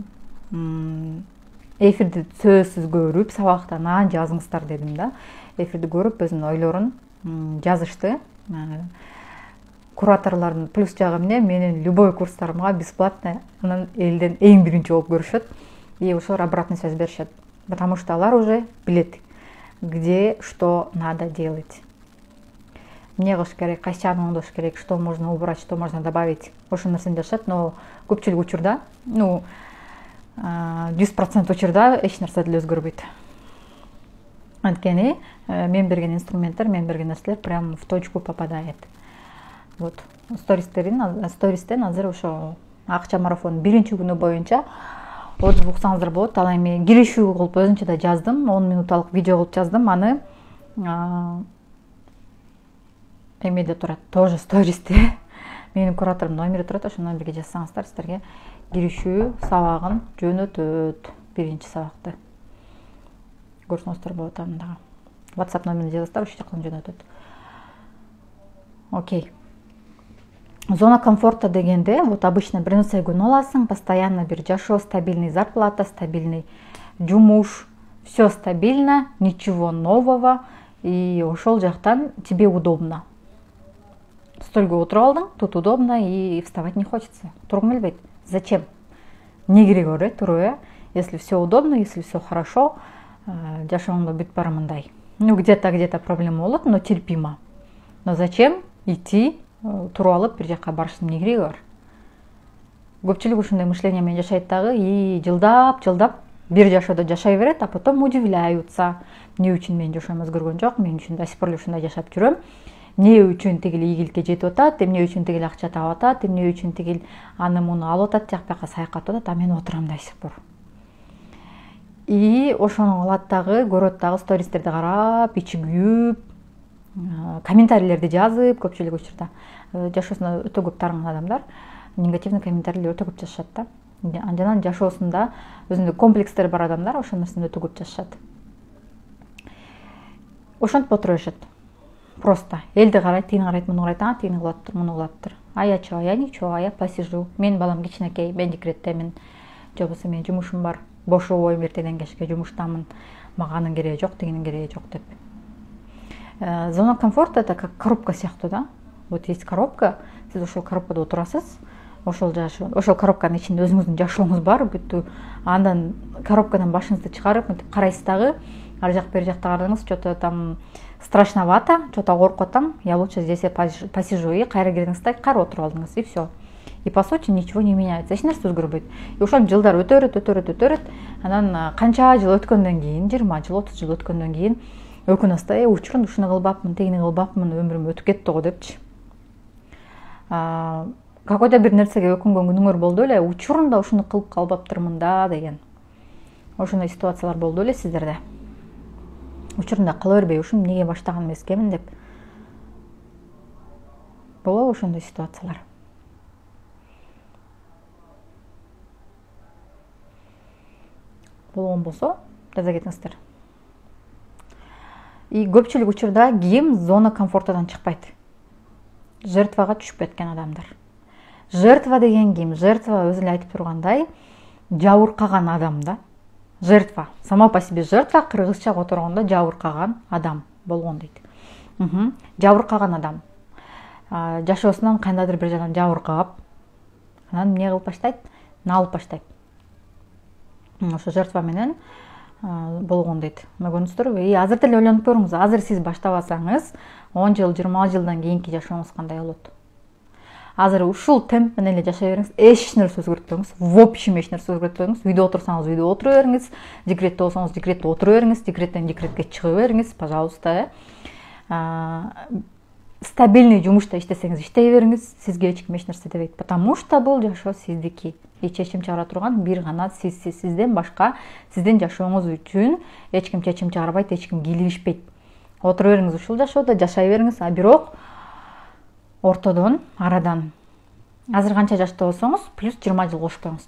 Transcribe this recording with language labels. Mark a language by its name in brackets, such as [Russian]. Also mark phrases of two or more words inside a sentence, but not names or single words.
[Kyrgyz] Эфирди сөзсүз көрүп, сабактан анан жазыңыздар дедим да. Эфирди көрүп, өзүнүн ойлорун жазышты. Кураторлордун плюс жагы эмне? Менин любой курстарымга бесплатно анан элден эң биринчи болуп көрүшөт. И ошолор [Russian] обратная связь [Kyrgyz] беришет. [Russian] Потому что алар уже билет, где что надо делать. [Kyrgyz] Эмне кылыш керек, кайсы жагын оңдош керек, [Russian] что можно убрать, что можно добавить. [Kyrgyz] Ошол нерсени жашат, но көпчүлүк учурда, 100% учурда эч нерсе деле өзгөрбөйт. Анткени мен берген инструменттер, мен берген нерселер [Russian] прям в точку попадает. [Kyrgyz] Вот, стористен азыр ошо акча марафон биринчи күнү боюнча отзыв уксаңыздар болот. Ал эми киришүү кылып өзүнчө да жаздым, 10 минутталык видео кылып жаздым. Аны эмеде турат, тоже стористе. Менин кураторумдун номери турат, ошол номерге жазсаңыздар сиздерге киришүү сабагын жөнөтөт. Биринчи сабакты көрсөңүздөр болот андагы. WhatsApp номерин жазасыздар, ошол жактан жөнөтөт. Окей. [Russian] Зона комфорта [Kyrgyz] дегенде, [Russian] вот обычно [Kyrgyz] бир нерсе күн аласың, постоянно бир жашоо, [Russian] стабильный зарплата, [Kyrgyz] стабильный жумуш, [Russian] все стабильно, ничего нового, и [Kyrgyz] ошол жактан [Russian] тебе удобно. [Kyrgyz] Стөлгө отуруп алдың, [Russian] тут удобно, и вставать не хочется. [Kyrgyz] Тургуң келбейт. [Russian] Зачем? [Kyrgyz] Не кереги бар, туруп, [Russian] если все удобно, если все хорошо, [Kyrgyz] жашооңдо бүт бара мындай. [Russian] Где-то проблема болот, но терпимо. Но зачем идти [Kyrgyz] туруп алып бир жакка барыштын эмне кереги бар? Көпчүлүк ушундай мышление менен жашайт дагы, и жылдап бир жашоодо жашай берет, [Russian] а потом удивляются. [Kyrgyz] Эмне үчүн мен жашоом өзгөргөн жок, мен үчүн [Russian] до сих пор [Kyrgyz] ушундай жашап жүрөм. Эмне үчүн тигил ийгиликке жетип атат, эмне үчүн тигил акча таап атат, эмне үчүн тигил аны муну алып атат, жак бияка саякаттап атат, а мен отурам [Russian] до сих пор. [Kyrgyz] И ошону алат дагы, көрөт дагы, стористерди карап, ичи күйүп, комментарийлерди жазып, көпчүлүк учурда жашоосунда өтө көп тарынган адамдар негативный комментарийлер өтө көп жазышат да. Андан жашоосунда өзүндө комплекстер бар адамдар ошол нерсени өтө көп жазышат. Ошентип отура беришет. Просто элди карайт, тигини карайт, муну карайт, тигини кылаптыр, муну кылаптыр. Ая чо, ая ничего, ая посижу. Мен балам кичинекей, мен декреттемин. Же болбосо менин жумушум бар. Бошоо койгом эртеден кечке жумуштамын. Мага анын кереги жок, тигинин кереги жок деп. [Russian] Зона комфорта это как коробка [Kyrgyz] сыяктуу да. [Russian] Вот есть коробка, [Kyrgyz] сиз ошол коробкада отурасыз. Ошол коробканын ичинде өзүңүздүн жашооңуз бар. Бүттү андан коробкадан башыңызды чыгарып мынтип карайсыз дагы. Ар жак бери жакта карадыңыз, [Russian] что-то там страшновато, что-то [Kyrgyz] коркуп атам. [Russian] Я лучше здесь посижу [Kyrgyz] и кайра кирдиңиз да, кайра отуруп алдыңыз и все. [Russian] И по сути ничего не меняется. [Kyrgyz] Эч нерсе өзгөрбөйт. И ошол жылдар өтөрөт. Анан канча жыл өткөндөн кийин, 20 жыл, 30 жыл өткөндөн кийин өкүнөсүз да, учурун ушуну кылбапмын, тигини кылбапмын, өмүрүм өтүп кетти го депчи. Какой-то бир нерсеге өкүнгөн күнүңөр болду эле, учурунда ушуну кылып калбаптырмын да деген. Ошондой ситуациялар болду эле сиздерде. Учурунда кыла бербей, ушуну эмнеге баштаган эмескенмин деп. Болобу ошондой ситуациялар? Болгон болсо, жаза кетиңиздер. И көпчүлүк учурда ким [Russian] зона комфортадан [Kyrgyz] чыкпайт? Жертвага түшүп кеткен адамдар. Жертва деген ким? Жертва өзү эле айтып тургандай, жабыркаган адам да. Жертва. [Russian] Сама по себе [Kyrgyz] жертва кыргызча которгондо жабыркаган адам болгон дейт. Жабыркаган адам. Жашоосунан кандайдыр бир жагынан жабыркап, анан эмне кылып баштайт? Налып баштайт. Ошо жертва менен болгон дейт. Көрдүңүздөрбү? И азыр деле ойлонуп көрүңүз. Азыр сиз баштабасаңыз, 10 жыл, 20 жылдан кийинки жашооңуз кандай болот? Азыр ушул темп менен эле жашай бериңиз, эч нерсе өзгөртпөңүз, [Russian] в общем [Kyrgyz] эч нерсе өзгөртпөңүз. Үйдө отурсаңыз, үйдө отура бериңиз, декретте болсоңуз, декретте отура бериңиз, декреттен декретке чыга бериңиз, пожалуйста. Стабильный жумушта иштесеңиз, иштей бериңиз, сизге эч ким эч нерсе дебейт. [Russian] Потому что [Kyrgyz] бул жашоо сиздики. И чечим чыгара турган бир гана сизсиз. Сизден башка, сиздин жашооңуз үчүн эч ким чечим чыгарбайт, эч ким кийлигишпейт. Отура бериңиз ушул жашоодо, жашай бериңиз, а бирок ортодон, арадан азыр канча жашта болсоңуз, плюс 20 жыл кошуп коюңуз.